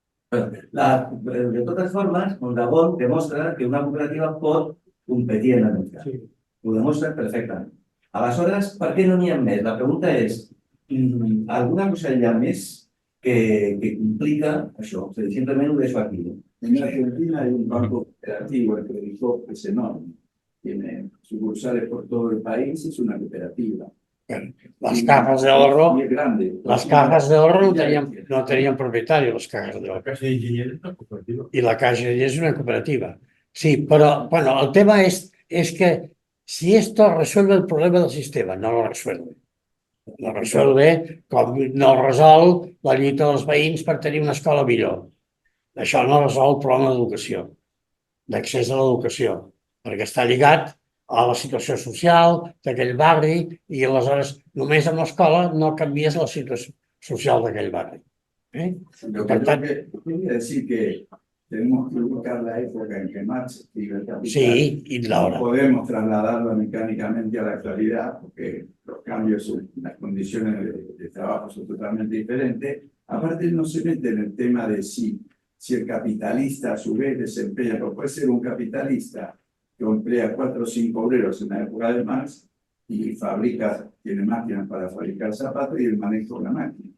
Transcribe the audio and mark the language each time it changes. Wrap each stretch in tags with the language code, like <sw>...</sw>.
<ca>De totes formes, Mondragón demostra que una cooperativa pot competien en el mercat. Sí. Ho demostren perfectament. Aleshores, per què no n'hi ha més? La pregunta és, alguna cosa hi ha més que complica això? O sigui, simplement ho deixo aquí.</ca> <es>En Argentina hay un banco cooperativo, el Credicop, que es enorme. Tiene sucursales por todo el país, es una cooperativa. Las cajas de ahorro, Y es grande. las cajas de ahorro no tenían propietario, las cajas de La ahorro.</es> <ca>Caixa d'Enginyers és una cooperativa.</ca> <es>Y la Caixa es una cooperativa. Sí, pero bueno, el tema es que si esto resuelve el problema del sistema, no lo resuelve. No resuelve</es> <ca>com no resol la lluita dels veïns per tenir una escola millor. Això no resol el problema d'educació, d'accés a l'educació, perquè està lligat a la situació social d'aquell barri i aleshores només amb l'escola no canvies la situació social d'aquell barri.</ca> <es>Lo que yo quería decir que tenemos que buscar la época en que Marx escribe el Capital. Sí, y la No hora. podemos trasladarlo mecánicamente a la actualidad porque los cambios, las condiciones de trabajo son totalmente diferentes. Aparte, no se mete en el tema de si el capitalista a su vez desempeña, pero puede ser un capitalista que emplea 4 o 5 obreros en la época de Marx y tiene máquinas para fabricar zapatos y él maneja una máquina.</es>